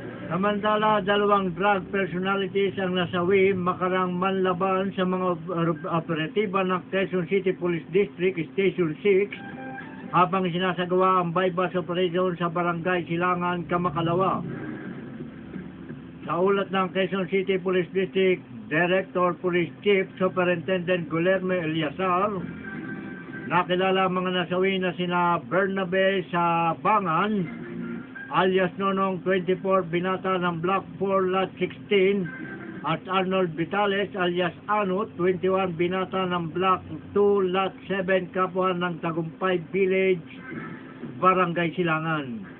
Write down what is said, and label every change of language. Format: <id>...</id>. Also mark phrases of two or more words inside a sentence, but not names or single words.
<tl>Samantala, 2 drug personalities ang nasawi makarang manlaban sa mga operatiba ng Quezon City Police District Station 6 habang sinasagawa ang</tl> <en>bypass operation</en> <tl>sa Barangay Silangan, Kamakalawa. Sa ulat ng Quezon City Police District Director Police Chief Superintendent Guillermo Eliasar, nakilala ang mga nasawi na sina Bernabe sa Bangan alias Nonong 24 binata ng Block 4 Lot 16 at Arnold Vitales alias Anut 21 binata ng Block 2 Lot 7 kapwa ng Tagumpay Village, Barangay Silangan.</tl>